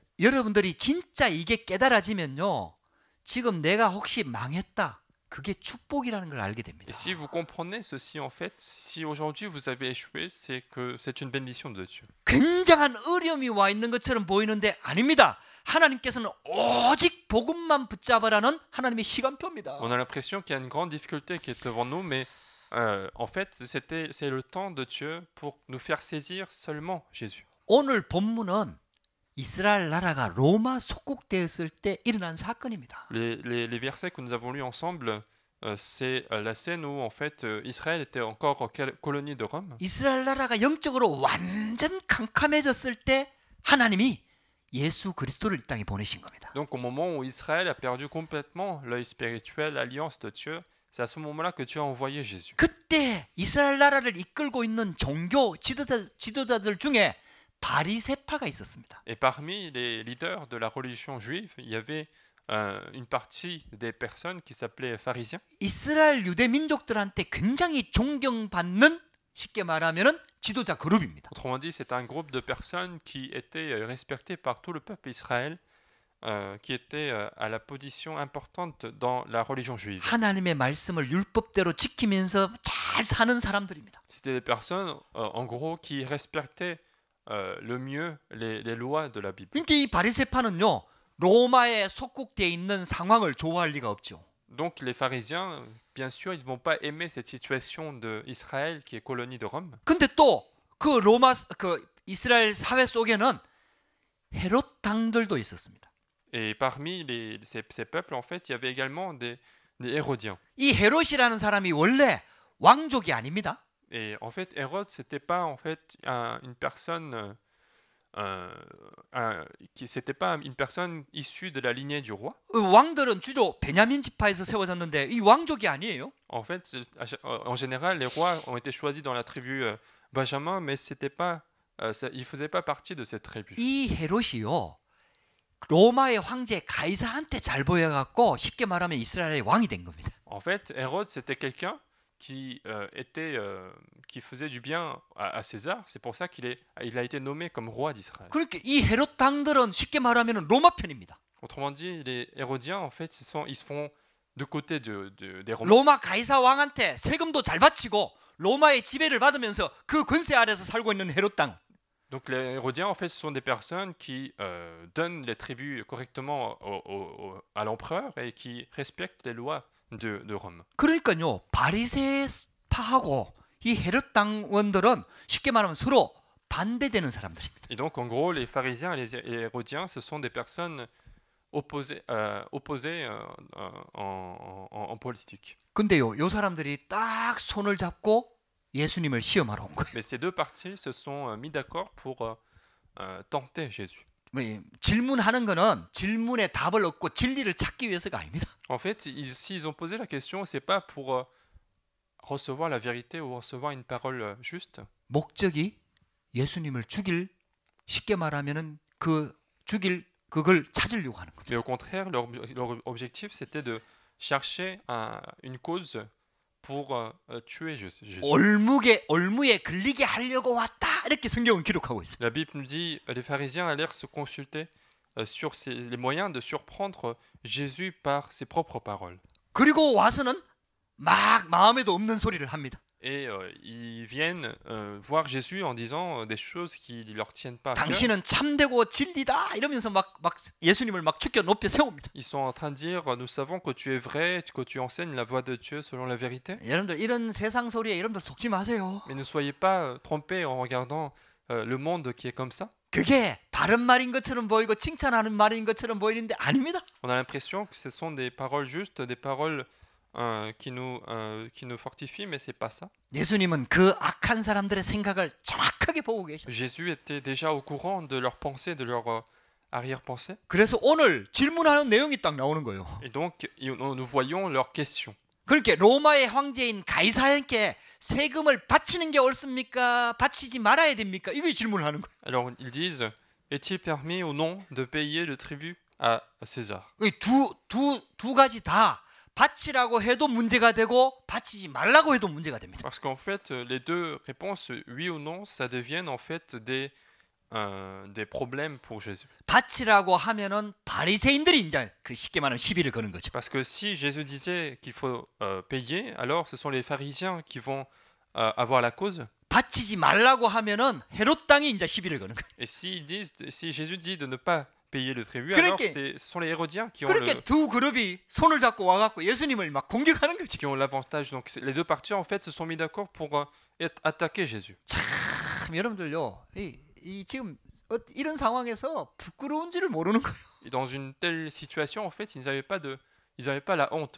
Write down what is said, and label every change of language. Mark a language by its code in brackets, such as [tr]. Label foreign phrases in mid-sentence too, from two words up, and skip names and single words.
[ko] 여러분들이 진짜 이게 깨달아지면요, 지금 내가 혹시 망했다, 그게 축복이라는 걸 알게 됩니다. [fr] Et si vous comprenez ceci, en fait, si aujourd'hui vous avez échoué, c'est que c'est une bénédiction de Dieu. [ko] 굉장한 어려움이 와 있는 것처럼 보이는데 아닙니다. 하나님께서는 오직 복음만 붙잡으라는 하나님의 시간표입니다. [fr] On a l'impression qu'il y a une grande difficulté qui est devant nous, mais en fait, c'est le temps de Dieu pour nous faire saisir seulement Jésus. [ko] 오늘 본문은 이스라엘 나라가 로마 속국되었을 때 일어난 사건입니다. [fr] Les versets que nous avons lus ensemble, c'est la scène où en fait Israël était encore colonie de Rome. [ko] 이스라엘 나라가 영적으로 완전 캄캄해졌을 때 하나님이 예수 그리스도를 이 땅에 보내신 겁니다. [fr] Donc au moment où Israël a perdu complètement l'œil spirituel, l'alliance de Dieu, c'est à ce moment-là que Dieu a envoyé Jésus. [ko] 그때 이스라엘 나라를 이끌고 있는 종교 지도자들 중에 바리새파가 있었습니다. [fr] Et parmi les leaders de la religion juive, il y avait une partie des personnes qui s'appelaient pharisiens. [ko] 이스라엘 유대 민족들한테 굉장히 존경받는, 쉽게 말하면은 지도자 그룹입니다. [fr] Autrement dit, c'est un groupe de personnes qui étaient respectées par tout le peuple Israël, qui étaient à la position importante dans la religion juive. [ko] 하나님의 말씀을 율법대로 지키면서 잘 사는 사람들입니다. [fr] C'était des personnes, en gros, qui respectaient le mieux les lois de la Bible. [ko] 그러니까 이 바리새파는요, 로마에 속국되어 있는 상황을 좋아할 리가 없죠. [fr] Donc les pharisiens, bien sûr, ils ne vont pas aimer cette situation d'Israël qui est colonie de Rome. [ko] 근데 또 그 이스라엘 사회 속에는 헤롯 당들도 있었습니다. [fr] Et parmi ces peuples, en fait, il y avait également des Hérodiens. [ko] 이 헤롯이라는 사람이 원래 왕족이 아닙니다. [fr] Et en fait, Hérode, c'était pas en fait une personne, c'était pas une personne issue de la lignée du roi. [ko] 왕들은 주로 베냐민 지파에서 세워졌는데 이 왕족이 아니에요. [fr] En fait, en général, les rois ont été choisis dans la tribu Benjamin, mais c'était pas, ils faisaient pas partie de cette tribu. [ko] 이 헤롯이요, 로마의 황제 가이사한테 잘 보여갖고 쉽게 말하면 이스라엘의 왕이 된 겁니다. [fr] En fait, Hérode, c'était quelqu'un qui faisait du bien à César. C'est pour ça il a été nommé comme roi d'Israël. [ko] 그러니까 이 헤롯 당들은 쉽게 말하면 로마 편입니다. [fr] Autrement dit, les Hérodiens, en fait, ils se font de côté des Romains. [ko] 로마 가이사 왕한테 세금도 잘 바치고 로마의 지배를 받으면서 그 권세 아래서 살고 있는 헤롯 당. [fr] Donc les Hérodiens, en fait, ce sont des personnes qui donnent les tributs correctement à l'empereur et qui respectent les lois de Rome. [ko] 그러니까요, 바리새파하고 이 헤롯 당원들은 쉽게 말하면 서로 반대되는 사람들입니다. [fr] Et donc, en gros, les pharisiens et les Hérodiens, ce sont des personnes opposées en politique. [ko] 근데요, 요 사람들이 딱 손을 잡고 예수님을 시험하러 온 거예요. [fr] Mais ces deux parties se sont mis d'accord pour tenter Jésus. [ko] 질문하는 거는 질문에 답을 얻고 진리를 찾기 위해서가 아닙니다. [fr] En fait, s'ils ont posé la question, c'est pas pour recevoir la vérité ou recevoir une parole juste. [ko] 목적이 예수님을 죽일, 쉽게 말하면은 그걸 찾으려고 하는 겁니다. [fr] Mais au contraire, leur objectif, c'était de chercher une cause pour tuer Jésus. [ko] 올무에 걸리게 하려고 왔다 이렇게 성경은 기록하고 있어요. [fr] La Bible nous dit les pharisiens allèrent se consulter sur les moyens de surprendre Jésus par ses propres paroles. [ko] 그리고 와서는 막 마음에도 없는 소리를 합니다. [fr] Et ils viennent voir Jésus en disant des choses qui ne leur tiennent pas à cœur. [ko] 당신은 참되고 진리다 이러면서 막 예수님을 막 죽여 높여 세웁니다. [fr] Ils sont en train de dire nous savons que tu es vrai, que tu enseignes la voie de Dieu selon la vérité. [ko] 여러분들 이런 세상 소리에 여러분들 속지 마세요. [fr] Mais ne soyez pas trompés en regardant le monde qui est comme ça. [ko] 그게 바른 말인 것처럼 보이고 칭찬하는 말인 것처럼 보이는데 아닙니다. [fr] On a l'impression que ce sont des paroles justes, des paroles qui nous fortifient, mais c'est pas ça. [ko] 예수님은 그 악한 사람들의 생각을 정확하게 보고 계셨어요. [fr] Jésus était déjà au courant de leurs pensées, de leurs arrière-pensées. [ko] 그래서 오늘 질문하는 내용이 딱 나오는 거예요. [fr] Et donc, nous voyons leurs questions. [ko] 그렇게 로마의 황제인 가이사에게 세금을 바치는 게 옳습니까? 바치지 말아야 됩니까? 이거 질문을 하는 거예요. [fr] Alors, ils disent, est-il permis ou non de payer le tribut à César? [ko] 두 가지 다 바치라고 해도 문제가 되고 바치지 말라고 해도 문제가 됩니다. [fr] Parce qu'en fait, les deux réponses, oui ou non, ça deviennent en fait des problèmes pour Jésus. [ko] 바치라고 하면은 바리새인들이 이제 그 쉽게 말하면 시비를 거는 거죠. [fr] Parce que si Jésus disait qu'il faut payer, alors ce sont les pharisiens qui vont avoir la cause. [ko] 바치지 말라고 하면은 헤롯 당이 이제 시비를 거는 거예요. [fr] Et si Jésus dit de ne pas payer le tribut, [ko] 그렇게, [fr] alors ce sont les Hérodiens qui ont [ko] 그렇게 두 그룹이 손을 잡고 와갖고 예수님을 막 공격하는 거지. [fr] qui ont l'avantage. Donc les deux parties en fait se sont mis d'accord pour attaquer Jésus. [ko] 참 여러분들요, 이 지금 이런 상황에서 부끄러운지를 모르는 거예요. [fr] Et dans une telle situation, en fait, ils n'avaient pas la honte.